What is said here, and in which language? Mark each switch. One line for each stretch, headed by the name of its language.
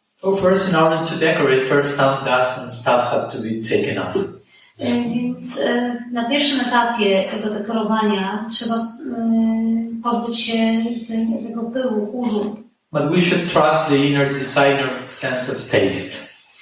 English: So first, in order to decorate, first some dust and stuff had to be taken off.
Polish: Więc na pierwszym etapie tego dekorowania trzeba pozbyć się tego pyłu, kurzu.
English: But we should trust the inner designer's sense of taste.